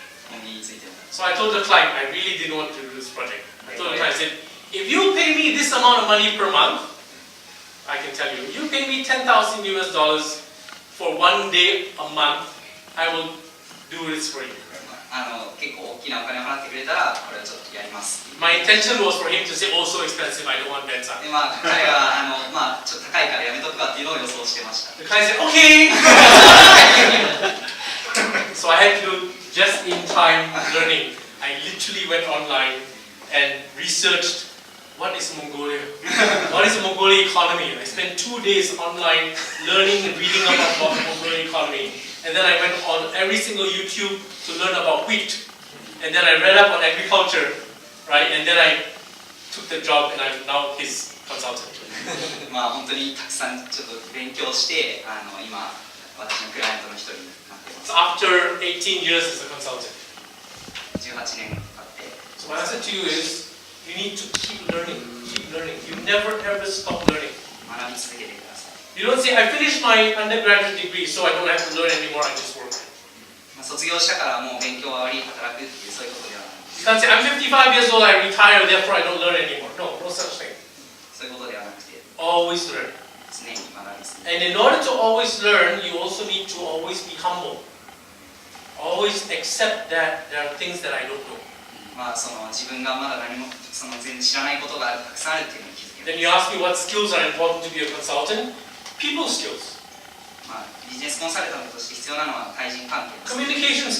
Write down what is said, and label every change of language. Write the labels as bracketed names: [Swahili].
[Japanese] 小麦についても [English] So I told the client I really didn't want to do this project. I told the client, I said, if you pay me this amount of money per month, I can tell you, you pay me $10,000 for 1 day a month, I will do this for you. [Japanese] 結構大きなお金を払ってくれたらこれをちょっとやります [English] My intention was for him to say, oh, so expensive, I don't want Benza. [Japanese] で彼はちょっと高いからやめとくわっていうのを予想してました [English] The client said, okay. So I had to do just-in-time learning. I literally went online and researched what is Mongolia, what is the Mongolian economy. I spent 2 days online learning and reading about the Mongolian economy. And then I went on every single YouTube to learn about wheat. And then I read up on agriculture, right? And then I took the job and I'm now his consultant. [Japanese] 本当にたくさんちょっと勉強して今私のクライアントの一人になってます [English] So after 18 years as a consultant. [Japanese] 18年経って [English] So my answer to you is, you need to keep learning, keep learning. You never ever stop learning. [Japanese] 学び続けてください [English] You don't say, I finished my undergraduate degree, so I don't have to learn anymore, I just work. [Japanese] 卒業したからもう勉強は終わり働くっていうそういうことではない [English] You can't say, I'm 55 years old, I retire, therefore I don't learn anymore. No, no such thing. [Japanese] そういうことではなくて [English] Always learn. [Japanese] 常に学び続け [English] And in order to always learn, you also need to always be humble. Always accept that there are things that I don't know. [Japanese] その自分がまだ何もその全然知らないことがたくさんあるっていうのに気づけ [English] Then you ask me what skills are important to be a consultant? People skills, [Japanese] ビジネスコンサルタントとして必要なのは対人関係です